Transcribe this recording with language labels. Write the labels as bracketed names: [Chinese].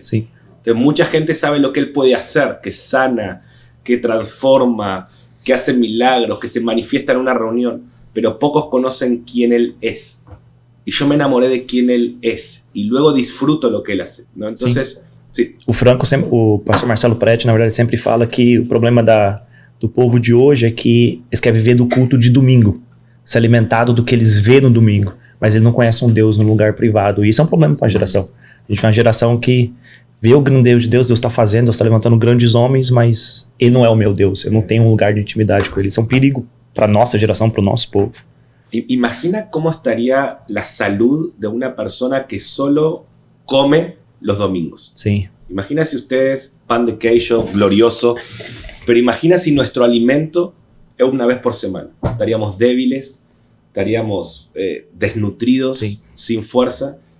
[Spanish] Sí. Entonces, mucha gente sabe lo que Él puede hacer, que sana, que transforma, que hace milagros, que se manifiesta en una reunión, pero pocos conocen quién Él es. Y yo me enamoré de quién Él es, y luego disfruto lo que Él hace, ¿no? Entonces... Sí. [Portuguese] O pastor Marcelo Prete, na verdade, sempre fala que o problema do povo de hoje é que eles querem viver do culto de domingo, se alimentado do que eles vê no domingo, mas eles não conhecem um Deus no lugar privado. E isso é um problema para a geração. A gente é uma geração que vê o grande Deus Deus está fazendo, Deus está levantando grandes homens, mas Ele não é o meu Deus, eu não tenho um lugar de intimidade com Ele. Isso é um perigo para a nossa geração, para o nosso povo. [Spanish] Imagina cómo estaría la salud de una persona que solo come los domingos. Sí. Imagina si ustedes, pan de queijo, glorioso, pero imagina si nuestro alimento es una vez por semana. Estaríamos débiles, estaríamos desnutridos, sí. Sin fuerza.